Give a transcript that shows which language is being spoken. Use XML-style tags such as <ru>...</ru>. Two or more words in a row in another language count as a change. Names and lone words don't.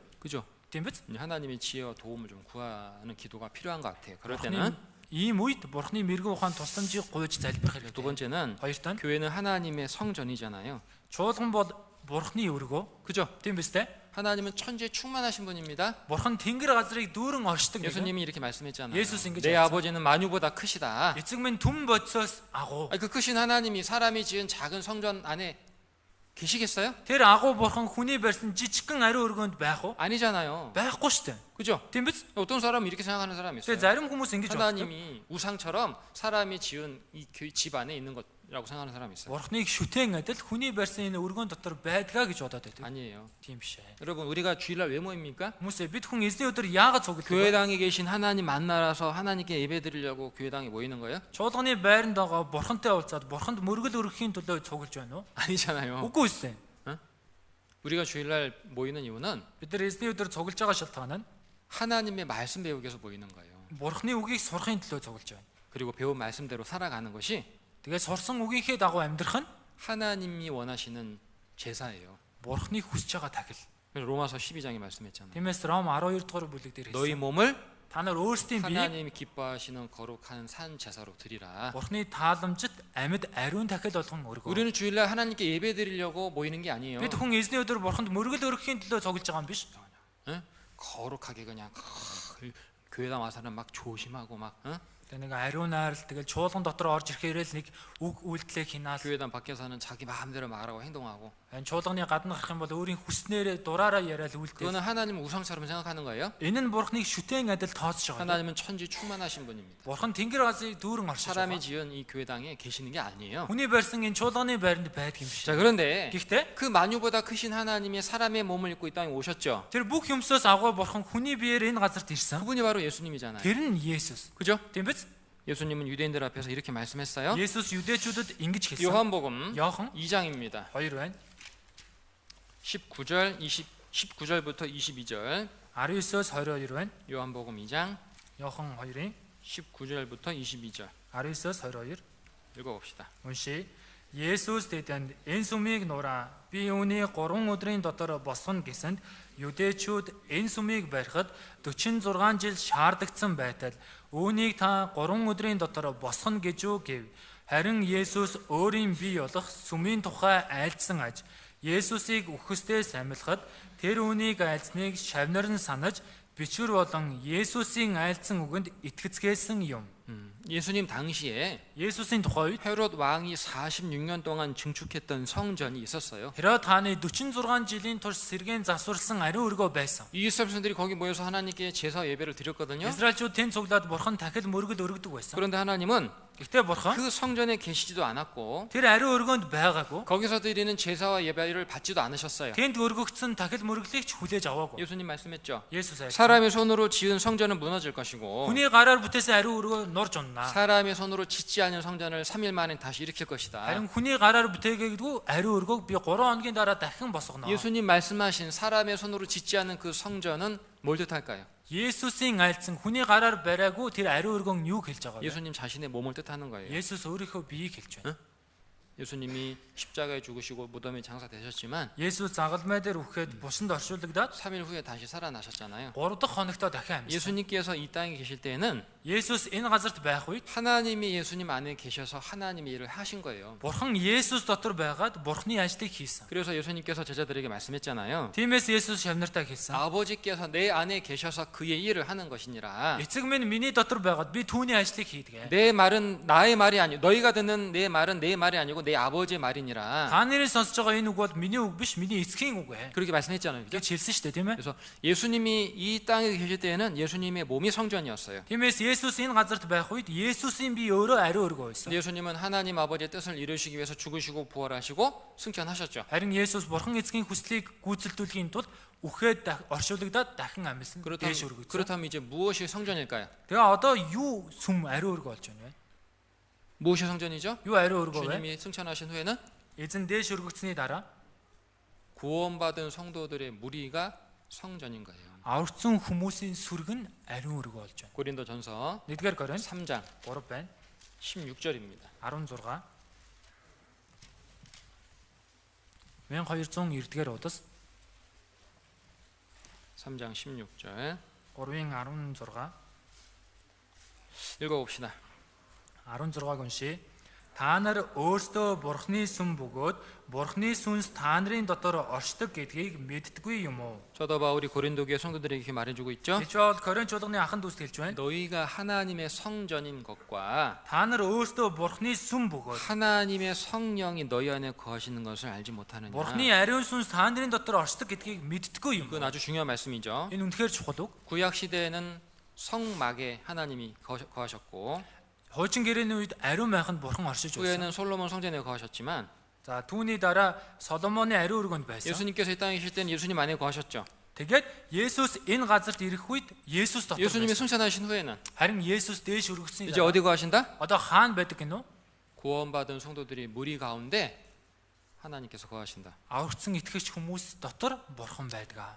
<ko>그죠?</ko> <mn>тийм биз?</mn> <ko>하나님의 지혜와 도움을 좀 구하는 기도가 필요한 것 같아요. 그럴</ko> <mn>Бурхны</mn> <ko>때는</ko> <mn>ийм үед бурхны мэрэгүү ухаан тусламжийг гуйж залбирах</mn> <ko>두</ko> <mn>хэрэгтэй.</mn> <ko>번째는</ko> <mn>Хоёр тань</mn> <ko>교회는 하나님의 성전이잖아요.</ko> <mn>чуулган бол бурхны өргөө.</mn> <ko>그죠?</ko> <mn>Тийм биз дээ?</mn> <ko>하나님은 천지에 충만하신 분입니다.</ko> <mn>Бурхан тэнгэр газрыг дүүрэн оршдог нэг.</mn> <ko>예수님이 이렇게 말씀했잖아요. 예수스 내 아버지는 만유보다 크시다.</ko> <mn>Эцэг минь түн бодисоос агуу.</mn> <ko>그 크신 하나님이 사람이 지은 작은 성전 안에 계시겠어요?</ko> <mn>Тэр агуу бурхан хүний барьсан жижигхэн ариун өргөөнд байх уу?</mn> <ko>아니잖아요.</ko> <mn>Байхгүй шүү дээ.</mn> <ko>그죠?</ko> <mn>Тийм биз?</mn> <ko>어떤 사람은 이렇게 생각하는 사람이 있어요.</ko> <mn>Тэгээ зарим хүмүүс ингэж боддог.</mn> <ko>하나님이 우상처럼 사람이 지은 이 집 안에 있는 것이라고 생각하는 사람이 있어요.</ko> <mn>Бурхныг шүтэн адил хүний барьсан энэ өргөөн дотор байдгаа гэж бодоод байдаг.</mn> <ko>아니에요.</ko> <mn>Тийм биш ээ.</mn> <ko>여러분 우리가 주일날 왜 모입니까?</ko> <mn>Хүмүүсээ бид хүн эзний өдөр яагаад цуглдаг вэ?</mn> <ko>교회당에 계신 하나님 만나라서 하나님께 예배드리려고 교회당에 모이는 거예요?</ko> <mn>Чуулганы байранд байгаа бурхантай уулзаад бурханд мөргөл өргөхийн төлөө цуглаж байна уу?</mn> <ko>아니잖아요.</ko> <mn>Үгүй үстэй.</mn> <ko>우리가 주일날 모이는 이유는</ko> <mn>Бид нар эзний өдөр цуглаж байгаа шалтгаан нь</mn> <ko>하나님의 말씀 배우기 위해서 모이는 거예요.</ko> <mn>бурхны үгийг сурахын төлөө цуглаж байна.</mn> <ko>그리고 배운 말씀대로 살아가는 것이</ko> <mn>Тэгээ сурсан үгийнхээ дагуу амьдрах нь</mn> <ko>하나님이 원하시는 제사예요.</ko> <mn>бурхныг хүсэж байгаа тахил.</mn> <ko>그래서 로마서 12장에 말씀했잖아요.</ko> <mn>Тиймээс Ром 12 дугаар бүлэг дээр</mn> <ko>너희</ko> <mn>хэлсэн.</mn> <ko>몸을</ko> <mn>Та нар өөрсдийн биеийг</mn> <ko>하나님이 기뻐하시는 거룩한 산 제사로 드리라.</ko> <mn>бурхны тааламжид амьд ариун тахил болгон өргөө.</mn> <ko>우리는 주일날 하나님께 예배드리려고 모이는 게 아니에요.</ko> <mn>Бид хүн эзний өдөр бурханд мөргөл өргөхийн төлөө цуглаж байгаа юм биш.</mn> <ko>응? 거룩하게 그냥 교회당 와서는 막 조심하고 막</ko> <mn>Тэгээ нэг ариун найрал тэгэл чуулган дотор орж ирэхээр л нэг үг үйлдэлээ хинаас</mn> <ko>교회당 밖에서는 자기 마음대로 말하고 행동하고</ko> <mn>энэ чуулганы гадна гарах юм бол өөрийн хүснээрээ дураараа яриад үйлдэл.</mn> <ko>그거는 하나님을 우상처럼 생각하는 거예요.</ko> <mn>Энэ нь бурхныг шүтэн адил тооцож байгаа.</mn> <ko>하나님은 천지 충만하신 분입니다.</ko> <mn>Бурхан тэнгэр газрыг дүүрэн оршиж</mn> <ko>사람이</ko> <mn>байгаа.</mn> <ko>지은 이 교회당에 계시는 게 아니에요.</ko> <mn>Хүний барьсан энэ чуулганы байранд байдаг юм</mn> <ko>자</ko> <mn>шиг.</mn> <ko>그런데</ko> <mn>Гэхдээ</mn> <ko>그 만유보다 크신 하나님이 사람의 몸을 입고 이 땅에 오셨죠.</ko> <mn>тэр бүх юмсоос агуу бурхан хүний биеэр энэ газарт ирсэн.</mn> <ko>그분이 바로 예수님이잖아요.</ko> <mn>Тэр нь Есүс.</mn> <ko>그죠?</ko> <mn>Тийм биз?</mn> <ko>예수님은 유대인들 앞에서 이렇게 말씀했어요.</ko> <mn>Есүс 유대чүүдэд ингэж хэлсэн.</mn> <ko>요한복음</ko> <mn>Йохан</mn> <ko>2장입니다.</ko> <mn>2 байна.</mn> <ko>19절부터 22절.</ko> <mn>19-оос 22 байна.</mn> <ko>요한복음 2장</ko> <mn>Йохан 2-ын</mn> <ko>19절부터 22절.</ko> <mn>19-оос 22</mn> <ko>읽어봅시다.</ko> <mn>уншия. Есүс тэдэнд энэ сүмийг нураа би үүний 3 өдрийн дотор босгоно гэсэнд юдэчүүд энэ сүмийг барихад 46 жил шаардагдсан байтал үүнийг та 3 өдрийн дотор босгоно гэж үү гэв. Харин Есүс өөрийн бие болох сүмийн тухай айлдсан аж Есүсийг үхсдээ самилахад тэр үүнийг айлсныг шавнар нь санаж бичвэр болон Есүсийн айлцсан үгэнд итгэцгээсэн юм.</mn> <ko>예수님 당시에</ko> <mn>Есүсийн тухай үед</mn> <ko>헤롯 왕이 46년 동안 증축했던 성전이 있었어요.</ko> <mn>Херод хааны 46 жилийн турш сэргээн засварлсан ариун өргөө байсан.</mn> <ko>이 이스라엘 백성들이 거기 모여서 하나님께 제사 예배를 드렸거든요.</ko> <mn>Израильчууд тэнд цуглаад бурхан тахил мөргөл өргөдөг байсан.</mn> <ko>그런데 하나님은</ko> <mn>Гэхдээ бурхан</mn> <ko>그 성전에 계시지도 않았고</ko> <mn>тэр ариун өргөөнд байгаагүй.</mn> <ko>거기서 드리는 제사와 예배를 받지도 않으셨어요.</ko> <mn>Тэнд өргөгдсөн тахил мөрглийг ч хүлээж аваагүй.</mn> <ko>예수님 말씀했죠.</ko> <mn>Есүс айлцсан.</mn> <ko>사람의 손으로 지은 성전은 무너질 것이고</ko> <mn>Хүний гараар бүтээсэн ариун өргөө норж унана.</mn> <ko>사람의 손으로 짓지 않은 성전을 3일 만에 다시 일으킬 것이다.</ko> <mn>Харин хүний гараар бүтээгээдгүй ариун өргөөг би 3 хоногийн дараа дахин босгоно.</mn> <ko>예수님 말씀하신 사람의 손으로 짓지 않은 그 성전은 뭘 뜻할까요?</ko> <mn>Есүсийн айлцсан хүний гараар бариагүй тэр ариун өргөн юу хэлж байгаа вэ?</mn> <ko>예수님 자신의 몸을 뜻하는 거예요.</ko> <mn>Есүс өөрийнхөө биеийг хэлж байна.</mn> <ko>예수님이 십자가에 죽으시고 무덤에 장사되셨지만</ko> <mn>Есүс загалмай дээр үхэхэд бусанд оршуулгадаад</mn> <ko>3일 후에 다시 살아나셨잖아요.</ko> <mn>3 дахь хоногтоо дахин амьсан.</mn> <ko>예수님께서 이 땅에 계실 때에는</ko> <mn>Есүс энэ газарт байх үед</mn> <ko>하나님이 예수님 안에 계셔서 하나님의 일을 하신 거예요.</ko> <mn>Бурхан Есүс дотор байгаад Бурханы ажлыг хийсэн.</mn> <ko>그래서 예수님께서 제자들에게 말씀했잖아요.</ko> <mn>Тиймээс Есүс шавнартаа хэлсэн.</mn> <ko>아버지께서 내 안에 계셔서 그의 일을 하는 것이니라.</ko> <mn>Эцэг минь миний дотор байгаад би түүний ажлыг хийдэг.</mn> <ko>내 말은 나의 말이 아니고 너희가 듣는 내 말은 내 말이 아니고 내 아버지의 말이니라.</ko> <mn>Та нарын сонсож байгаа энэ үг бол миний үг биш, миний эцгийн үг ээ.</mn> <ko>그렇게 말씀했잖아요. 그죠?</ko> <mn>гэж хэлсэн шүү дээ, тийм ээ.</mn> <ko>그래서 예수님이 이 땅에 계실 때에는 예수님의 몸이 성전이었어요.</ko> <mn>Тиймээс Есүс энэ газарт байх үед Есүсийн бие өөрөө ариун өргөө байсан.</mn> <ko>예수님은 하나님 아버지의 뜻을 이루시기 위해서 죽으시고 부활하시고 승천하셨죠.</ko> <mn>Харин Есүс Бурхан эцгийн хүслийг гүйцэлдүүлэхийн тулд үхээд оршуулгадаад дахин амьсан. Дээш өргөцсөн.</mn> <ko>그렇다면 이제 무엇이 성전일까요?</ko> <mn>Тэгээ одоо юу сүм ариун өргөө болж байна вэ?</mn> <ko>무엇이 성전이죠?</ko> <mn>Юу ариун өргөө вэ?</mn> <ko>주님이 승천하신 후에는</ko> <mn>Эзэн дээш өргөгцсөний дараа</mn> <ko>구원받은 성도들의 무리가 성전인 거예요.</ko> <mn>аврагдсан хүмүүсийн сүрг нь ариун өргөө болж байна.</mn> <ko>고린도전서</ko> <mn>1-р Коринт</mn> <ko>3장</ko> <mn>3 байна.</mn> <ko>16절입니다.</ko> <mn>16 1209-р удас</mn> <ko>3장 16절</ko> <mn>3-ын 16</mn> <ko>읽어봅시다.</ko> <mn>16-г уншия. Та нар өөрсдөө Бурхны сүм бөгөөд Бурхны сүнс та нарын дотор оршдог гэдгийг мэддэггүй юм уу?</mn> <ko>사도 바울이 고린도 교회 성도들에게 이렇게 말해주고 있죠.</ko> <mn>Эч бол Коринт чуулганы ахын дүүст хэлж байна.</mn> <ko>너희가 하나님의 성전인 것과</ko> <mn>Та нар өөрсдөө Бурхны сүм бөгөөд</mn> <ko>하나님의 성령이 너희 안에 거하시는 것을 알지 못하느냐.</ko> <mn>Бурхны ариун сүнс та нарын дотор оршдог гэдгийг мэддэггүй юм.</mn> <ko>이건 아주 중요한 말씀이죠.</ko> <mn>Энэ үнэхээр чухал үг.</mn> <ko>구약 시대에는 성막에 하나님이 거하셨고</ko> <mn>Хуучин гэрээний үед ариун майханд Бурхан оршиж байсан.</mn> <ko>후에는 솔로몬 성전에 거하셨지만</ko> <mn>За түүний дараа Соломоны ариун өргөнд байсан.</mn> <ko>예수님께서 이 땅에 계실 때는 예수님 안에 거하셨죠.</ko> <mn>Тэгээд Есүс энэ газарт ирэх үед Есүс дотор</mn> <ko>예수님이</ko> <mn>байсан.</mn> <ko>승천하신 후에는</ko> <mn>Харин Есүс дээш өргөсний</mn> <ko>이제</ko> <mn>дараа</mn> <ko>어디 거하신다?</ko> <mn>одоо хаана байдаг гинөө?</mn> <ko>구원받은 성도들이 무리 가운데 하나님께서 거하신다.</ko> <mn>Аврагдсан итгэгч хүмүүс дотор Бурхан байдаг.</mn>